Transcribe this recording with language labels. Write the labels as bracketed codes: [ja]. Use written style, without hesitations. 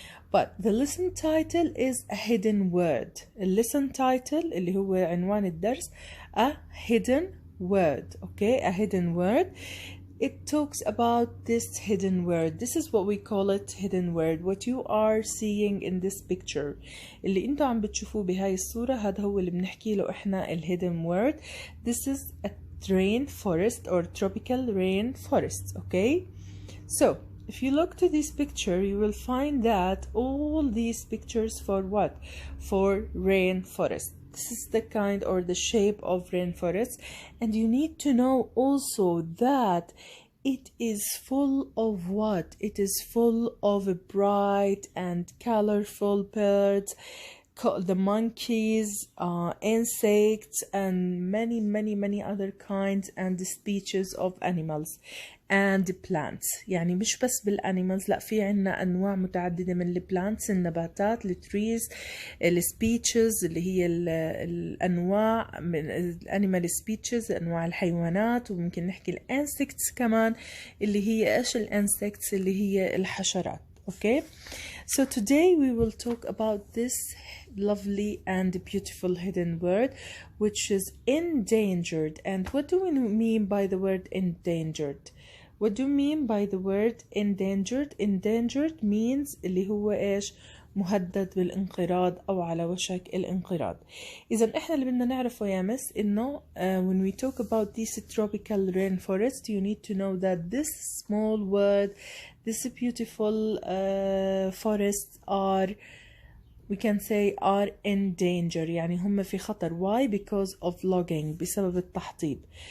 [en] But the lesson title is a hidden word. lesson title [ar] اللي هو عنوان الدرس [en] a hidden word. okay, a hidden word. It talks about this hidden word. This is what we call it, hidden word. What you are seeing in this picture [ar] اللي انتوا عم بتشوفوه بهاي الصورة هذا هو اللي بنحكي له احنا ال [en] hidden word. This is a rainforest or tropical rainforest. okay, so if you look to this picture you will find that all these pictures for what? For rainforest. This is the kind or the shape of rainforest, and you need to know also that it is full of what? It is full of bright and colorful birds, the monkeys, insects, and many other kinds and species of animals and plants. [ar] يعني مش بس بالانيمالز، لا في عنا انواع متعدده من البلانتس، النباتات، التريز، السبيتشز اللي هي الانواع من الانيمال سبيتشز، انواع الحيوانات، وممكن نحكي الانسكتس كمان اللي هي ايش الانسكتس اللي هي الحشرات. [en] okay, so today we will talk about this lovely and beautiful hidden word which is endangered. And what do we mean by the word endangered? What do you mean by the word endangered? Endangered means [ar] اللي هو ايش؟ مهدد بالانقراض او على وشك الانقراض. اذا احنا اللي بدنا نعرفه يا مس انه [en] when we talk about this tropical rainforest you need to know that this small word, this beautiful forests are, we can say, are in danger. [ar] يعني هم في خطر. [en] Why? Because of logging. [ar] بسبب التحطيب.